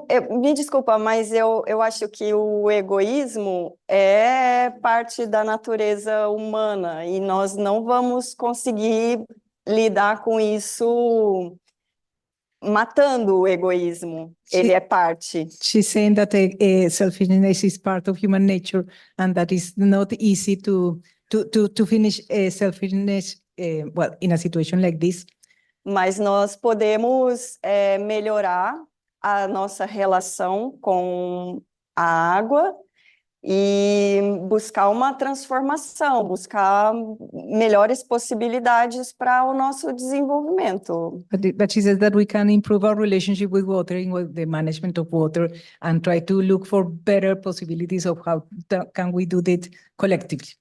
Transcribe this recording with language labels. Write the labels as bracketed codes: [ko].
[pt] Me desculpa, mas eu acho que o egoísmo é parte da natureza humana e nós não vamos conseguir lidar com isso matando o egoísmo. Ele é parte. [en] She's saying that selfishness is part of human nature and that it's not easy to finish selfishness, well, in a situation like this. [pt] Mas nós podemos melhorar a nossa relação com a água e buscar uma transformação, buscar melhores possibilidades para o nosso desenvolvimento. [en] But she says that we can improve our relationship with water, with the management of water, and try to look for better possibilities of how can we do that collectively.